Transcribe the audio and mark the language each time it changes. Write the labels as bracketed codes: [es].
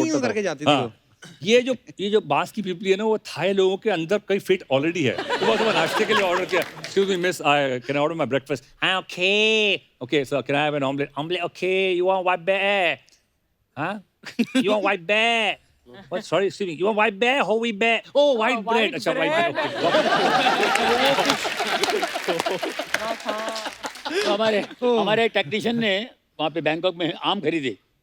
[hi] उड़ता था। करके जाती थी हाँ। वो। ये जो बांस की पीपली है ना, वो थाई लोगों के अंदर कहीं फिट ऑलरेडी है। सुबह नाश्ते के लिए ऑर्डर किया, [en] Excuse me miss, I can order my breakfast? हाँ okay okay sir, can I have an omelette okay, you want white bear? हाँ, you want white bear? What? Sorry, excuse me. You want white bear, whole wheat bear? Oh, white bread. अच्छा, white bread. Okay. [hi] तो हमारे technician ने वहाँ पे Bangkok में आम खरीदे,